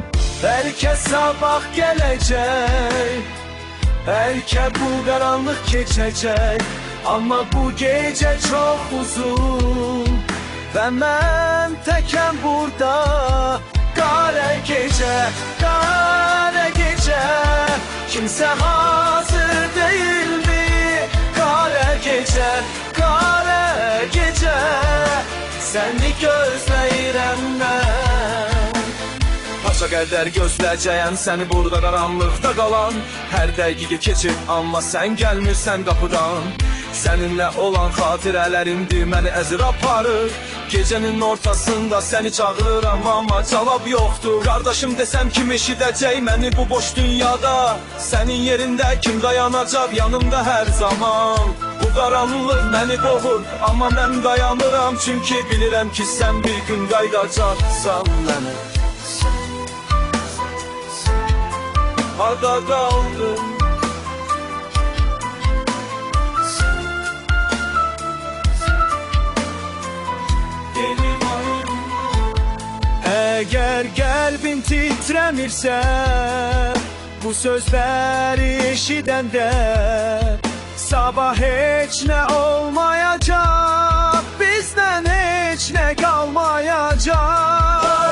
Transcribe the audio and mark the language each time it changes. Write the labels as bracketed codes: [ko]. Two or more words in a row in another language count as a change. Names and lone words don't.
[tr] Belki sabah gelecek, belki bu karanlık geçecek, ama bu gece çok uzun ve ben tekem burada. Kara gece, kara gece, kimse hazır değil mi? Kara gece, kara gece, [az] seni gözləyirəm mən. Paşa qədər gözləyəcəyəm səni burada qaranlıqda qalan. Hər dəqiqə keçir amma sən gəlmirsən qapıdan. Səninlə olan xatirələrimdir məni əzir aparır. Gecənin ortasında səni çağırıram amma cavab yoxdur. Qardaşım desəm kim eşidəcək məni bu boş dünyada? Sənin yerində kim dayanacaq yanımda hər zaman? Bu qaranlıq məni boğur amma mən dayanıram, çünki bilirəm ki sən bir gün qaydacaqsan mənə. Harda qaldın? [tr] Eğer kalbin titremirse bu sözleri eşidende, sabah hiç ne olmayacak, bizden hiç ne kalmayacak.